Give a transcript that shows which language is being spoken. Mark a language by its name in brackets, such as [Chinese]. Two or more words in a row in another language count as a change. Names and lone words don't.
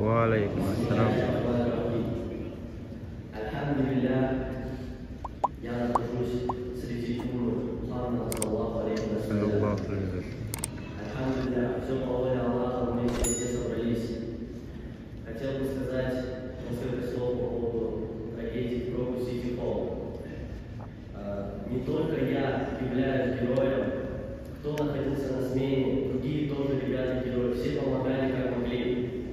[Arabic] وعليكم السلام. [Russian] Альхамдулиллах, я нахожусь среди уммы Мухаммада [Arabic] صلى الله عليه وسلم. [Russian] Альхамдулиллах, все по воле Аллаха, мы все собрались. Хотел бы сказать несколько слов по поводу трагедии в Крокус Сити Холл. Не только я являюсь героем, кто находился на смене, другие тоже ребята-герои, все помогали как могли.